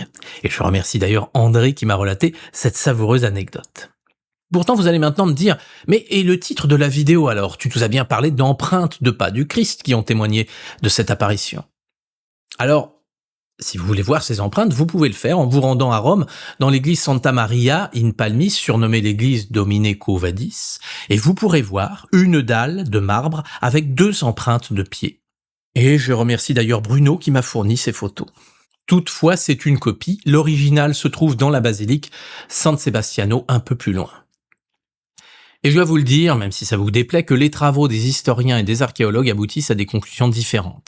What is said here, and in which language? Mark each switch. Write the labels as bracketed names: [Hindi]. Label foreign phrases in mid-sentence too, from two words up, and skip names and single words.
[French] Et je remercie d'ailleurs André qui m'a relaté cette savoureuse anecdote. Pourtant, vous allez maintenant me dire, mais et le titre de la vidéo alors? Tu nous as bien parlé d'empreintes de pas du Christ qui ont témoigné de cette apparition. Alors, si vous voulez voir ces empreintes, vous pouvez le faire en vous rendant à Rome, dans l'église Santa Maria in Palmis, surnommée l'église Domine Quo vadis, et vous pourrez voir une dalle de marbre avec 2 empreintes de pieds. Et je remercie d'ailleurs Bruno qui m'a fourni ces photos. Toutefois, c'est une copie, l'original se trouve dans la basilique San Sebastiano un peu plus loin. Et je dois vous le dire, même si ça vous déplaît, que les travaux des historiens et des archéologues aboutissent à des conclusions différentes.